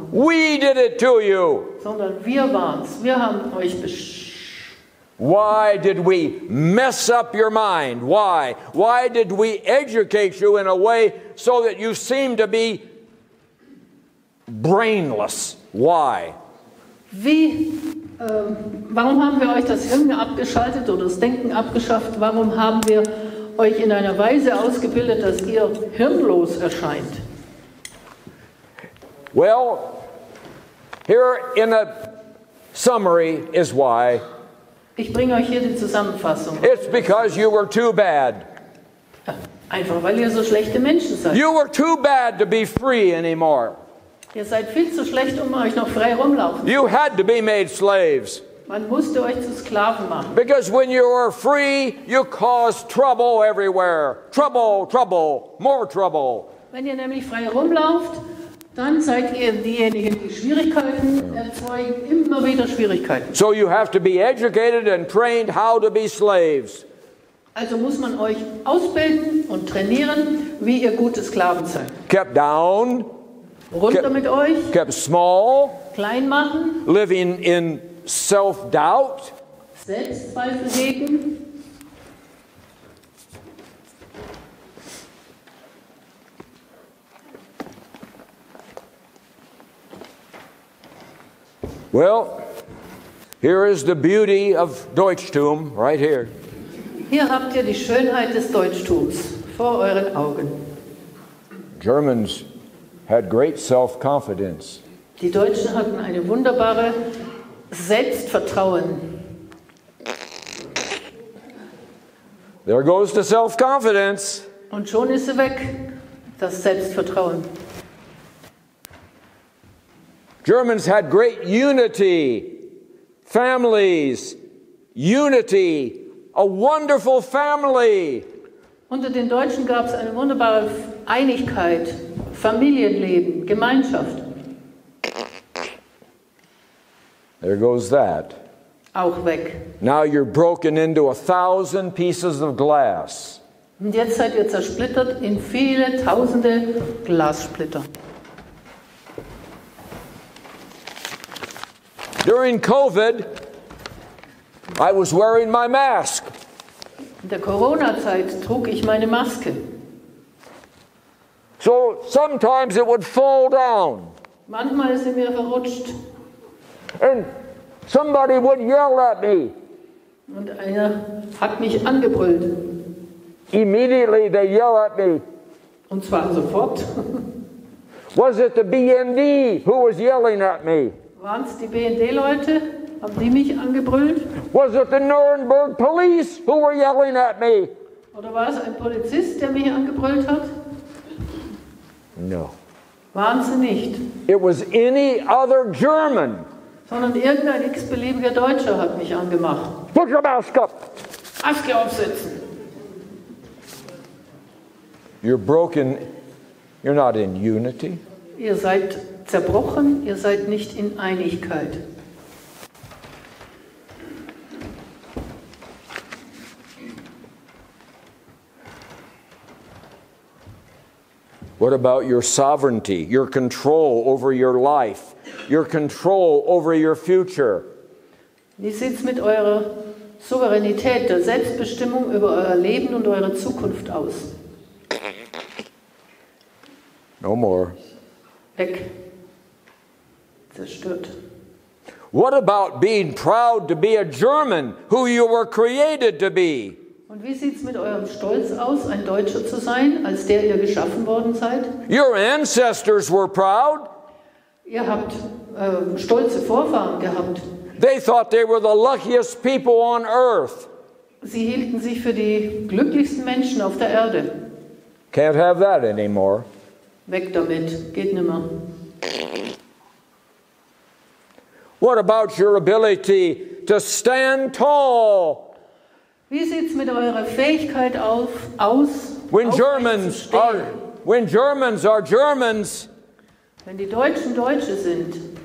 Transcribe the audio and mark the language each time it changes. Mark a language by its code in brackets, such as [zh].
[en] We did it to you. [de] Sondern wir waren's. Wir haben euch [en] Why did we mess up your mind? Why? Why did we educate you in a way so that you seem to be brainless? Why? [de] Warum haben wir euch das Hirn abgeschaltet oder das Denken abgeschafft? Warum haben wir euch in einer Weise ausgebildet, dass ihr hirnlos erscheint? [en] Well, here in a summary is why. [de] Ich bringe euch hier die Zusammenfassung. [en] It's because you were too bad. [de] Einfach weil ihr so schlechte Menschen seid. [en] You were too bad to be free anymore. [de] Ihr seid viel zu schlecht, um euch noch frei rumlaufen. [en] You had to be made slaves. [de] Man musste euch zu Sklaven machen. [en] Because when you were free, you caused trouble everywhere. Trouble, trouble, more trouble. [de] Wenn ihr nämlich frei rumlauft, dann seid ihr diejenigen, die Schwierigkeiten erzeugen, immer wieder Schwierigkeiten. [en] So you have to be educated and trained how to be slaves. [de] Also muss man euch ausbilden und trainieren, wie ihr gute Sklaven seid. [en] Kept down, [de] Runter mit euch, [en] kept small, [de] klein machen, [en] living in self-doubt, [de] Selbstzweifel hegen. [en] Well, here is the beauty of Deutschtum right here. [de] Hier habt ihr die Schönheit des Deutschtums vor euren Augen. [en] Germans had great self-confidence. [de] Die Deutschen hatten eine wunderbare Selbstvertrauen. [en] There goes the self-confidence. [de] Und schon ist sie weg, das Selbstvertrauen. [en] Germans had great unity, families, unity, a wonderful family. [de] Unter den Deutschen gab es eine wunderbare Einigkeit, Familienleben, Gemeinschaft. [en] There goes that. [de] Auch weg. [en] Now you're broken into 1,000 pieces of glass. [de] Und jetzt seid ihr zersplittert in viele tausende Glassplitter. [en] During COVID, I was wearing my mask. [de] In der Corona-Zeit trug ich meine Maske. [en] So sometimes it would fall down. [de] Manchmal ist sie mir verrutscht. [en] And somebody would yell at me. [de] Und einer hat mich angebrüllt. [en] Immediately they yell at me. [de] Und zwar sofort. [en] Was it the BND who was yelling at me? [de] Waren es die BND-Leute? Haben die mich angebrüllt? [en] Was it the Nürnberg police who were yelling at me? [de] Oder war es ein Polizist, der mich angebrüllt hat? [en] No. [de] Waren sie nicht. [en] It was any other German. [de] Sondern irgendein x-beliebiger Deutscher hat mich angemacht. [en] Put your mask up. [de] Maske aufsetzen. [en] You're broken. You're not in unity. [de] Ihr seid zerbrochen, ihr seid nicht in Einigkeit. [en] What about your sovereignty, your control over your life, your control over your future? [de] Wie sieht es mit eurer Souveränität, der Selbstbestimmung über euer Leben und eure Zukunft aus? [en] No more. [de] Weg. Zerstört. [en] What about being proud to be a German who you were created to be? [de] Und wie sieht es mit eurem Stolz aus, ein Deutscher zu sein, als der ihr geschaffen worden seid? [en] Your ancestors were proud. [de] Ihr habt stolze Vorfahren gehabt. [en] They thought they were the luckiest people on earth. [de] Sie hielten sich für die glücklichsten Menschen auf der Erde. [en] Can't have that anymore. [de] Weg damit, geht nimmer. [en] What about your ability to stand tall? [de] Wie sieht es mit eurer Fähigkeit aus, [en] When [de] aufrecht zu stehen? [en] Germans are Germans, [de] Wenn die Deutschen Deutsche sind,